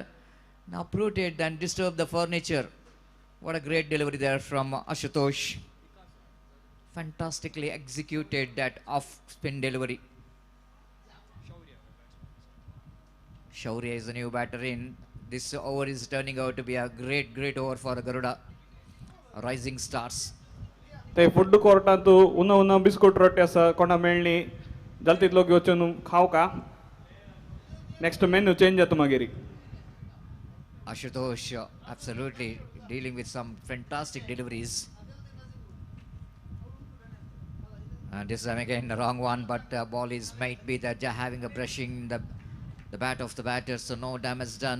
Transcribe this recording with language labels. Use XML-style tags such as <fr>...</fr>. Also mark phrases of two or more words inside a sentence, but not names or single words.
<en>Now uprooted and disturbed the furniture. What a great delivery there from Ashutosh. Fantastically executed that off-spin delivery. Shaurya is the new batter in. This over is turning out to be a great over for Garuda. Rising stars.</en> <kok>ते फूड कोर्टात उन्हा बिस्कुट रोटी आसा कोणा मेळ्ळी जाल्यार तितलो घेवच्यो न्हू खाव का</kok> <en>next menu change</en> <kok>जाता मागीर.</kok> <en>Ashutosh absolutely dealing with some fantastic deliveries. And this time again the wrong one, but ball is might be that they're having a brushing the bat of the batter, so no damage done.</en>